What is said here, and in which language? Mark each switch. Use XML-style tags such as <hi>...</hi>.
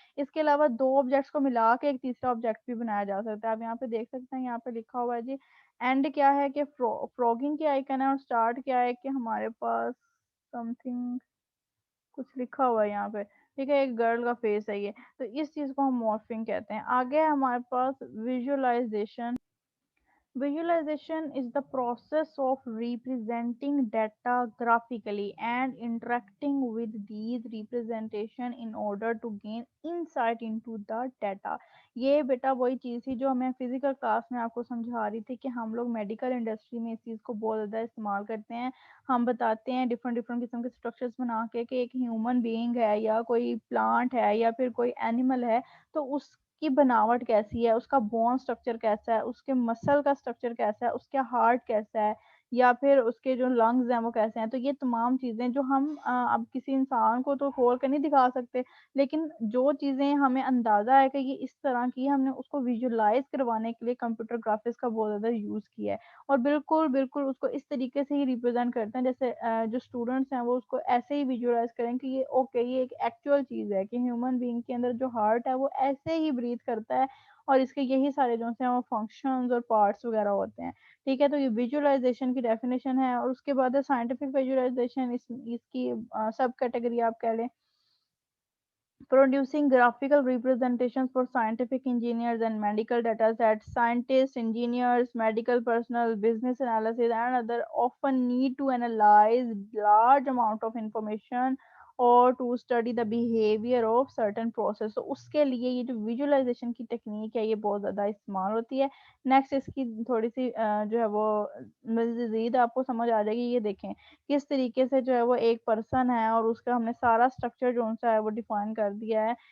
<ur>اس کے علاوہ دو آبجیکٹس کو ملا کے ایک تیسرا آبجیکٹ بھی بنایا جا سکتا ہے. آپ یہاں پہ دیکھ سکتے ہیں، یہاں پہ لکھا ہوا ہے جی اینڈ کیا ہے کہ فروگنگ کی آئیکن ہے، اور سٹارٹ کیا ہے کہ ہمارے پاس سم تھنگ کچھ لکھا ہوا ہے یہاں پہ، ٹھیک ہے، ایک گرل کا فیس ہے یہ. تو اس چیز کو ہم مورفنگ کہتے ہیں. آگے ہمارے پاس visualisation.</ur> <en>Visualization is the process of representing data graphically and interacting with these representation in order to gain insight into the data.</en> <ur>یہ بیٹا وہی چیز تھی جو ہمیں فزیکل کلاس میں آپ کو سمجھا رہی تھی کہ ہم لوگ میڈیکل انڈسٹری میں اس چیز کو بہت زیادہ استعمال کرتے ہیں. ہم بتاتے ہیں ڈفرنٹ قسم کے اسٹرکچرز بنا کے کہ ایک ہیومن بینگ ہے یا کوئی پلانٹ ہے یا پھر کوئی اینیمل ہے، تو اس کی بناوٹ کیسی ہے، اس کا بون سٹرکچر کیسا ہے، اس کے مسل کا سٹرکچر کیسا ہے، اس کے ہارٹ کیسا ہے، یا پھر اس کے جو لنگز ہیں وہ کیسے ہیں. تو یہ تمام چیزیں جو ہم اب کسی انسان کو تو کھول کے نہیں دکھا سکتے، لیکن جو چیزیں ہمیں اندازہ ہے کہ یہ اس طرح کی، ہم نے اس کو ویژولائز کروانے کے لیے کمپیوٹر گرافکس کا بہت زیادہ یوز کیا ہے. اور بالکل اس کو اس طریقے سے ہی ریپرزینٹ کرتے ہیں جیسے جو اسٹوڈنٹس ہیں وہ اس کو ایسے ہی ویژولائز کریں کہ یہ اوکے، یہ ایک ایکچوئل چیز ہے کہ ہیومن بینگ کے اندر جو ہارٹ ہے وہ ایسے ہی بریتھ کرتا ہے، اور اس کے یہی سارے جو ہیں وہ فنکشنز اور پارٹس وغیرہ ہوتے ہیں، ٹھیک ہے. تو یہ ویژولائزیشن کی ڈیفینیشن ہے. اور اس کے بعد ہے سائنٹیفک ویژولائزیشن. اس کی سب کیٹیگری آپ کہہ لیں:</ur> <en>producing graphical representations for scientific engineers and medical data sets. Scientists, engineers, medical personnel, business analysis, and other often need to analyze large amount of information</en> <ur>اور</ur> <en>To study the behaviour of certain process.</en> <ur>تو اس کے لیے یہ جو visualisation کی technique ہے یہ بہت زیادہ استعمال ہوتی ہے. نیکسٹ اس کی تھوڑی سی جو ہے وہ مزید آپ کو سمجھ آ جائے گی. یہ دیکھیں کس طریقے سے جو ہے وہ ایک پرسن ہے اور اس کا ہم نے سارا اسٹرکچر جو سا ہے وہ ڈیفائن کر دیا ہے.</ur>